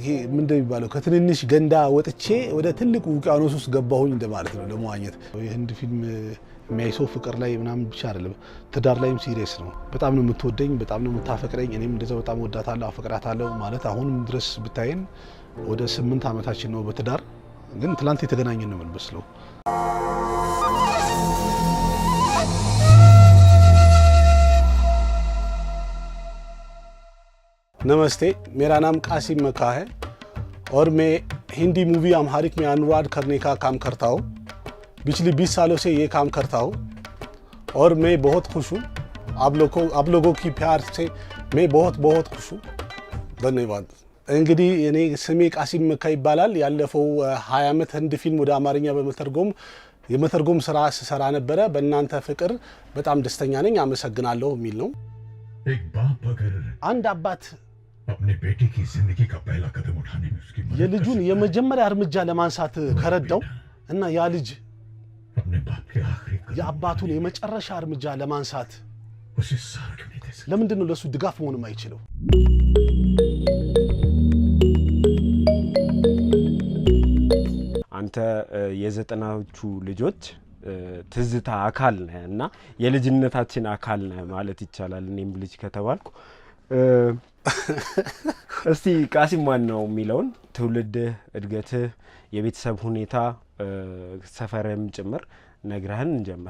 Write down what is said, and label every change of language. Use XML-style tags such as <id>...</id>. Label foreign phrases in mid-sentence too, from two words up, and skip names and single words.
<am>ምንድነው የሚባለው ከትንንሽ ገንዳ ወጥቼ ወደ ትልቁ ውቅያኖስ ውስጥ ገባሁኝ እንደማለት ነው ለመዋኘት። የህንድ ፊልም የሚያይሰው ፍቅር ላይ ምናምን ብቻ አይደለም ትዳር ላይም ሲሪየስ ነው። በጣም ነው የምትወደኝ፣ በጣም ነው የምታፈቅረኝ፣ እኔም እንደዛው በጣም ወዳታለሁ አፈቅራታለሁ ማለት አሁንም ድረስ ብታየን ወደ 8 ዓመታችን ነው በትዳር ግን ትላንት የተገናኘን ነው የምንመስለው።</am> <hi>नमस्ते, मेरा नाम कासिम मक्का है और मैं हिंदी मूवी अम्हारिक में अनुवाद करने का काम करता हूँ। पिछले 20 सालों से ये काम करता हूँ और मैं बहुत खुश हूँ। आप लोगों की प्यार से मैं बहुत खुश हूँ। धन्यवाद।</hi> <am>እንግዲህ እኔ ስሜ ቃሲም መካ ይባላል። ያለፈው 20 ዓመት ህንድ ፊልም ወደ አማርኛ የመተርጎም ስራ ስሰራ ነበረ። በእናንተ ፍቅር በጣም ደስተኛ ነኝ፣ አመሰግናለሁ የሚል ነው። አንድ አባት</am> <hi>अपने बेटे की जिंदगी का पहला कदम उठाने में उसकी मदद</hi> <am>የልጁን የመጀመሪያ እርምጃ ለማንሳት ከረዳው እና ያ ልጅ</am> <hi>अपने बाप के आखिरी</hi> <am>የአባቱን የመጨረሻ እርምጃ ለማንሳት</am> <hi>उसे साथ में दे सकते</hi> <am>ለምንድን ነው ለሱ ድጋፍ መሆን የማይችለው? አንተ የዘጠናዎቹ ልጆች ትዝታ አካል ነህ እና የልጅነታችን አካል ነህ ማለት ይቻላል። እኔም ልጅ ከተባልኩ እስቲ ቃሲም ማን ነው የሚለውን ትውልድህ፣ እድገትህ፣ የቤተሰብ ሁኔታ፣ ሰፈርም ጭምር ነግረህን እንጀምር።</am>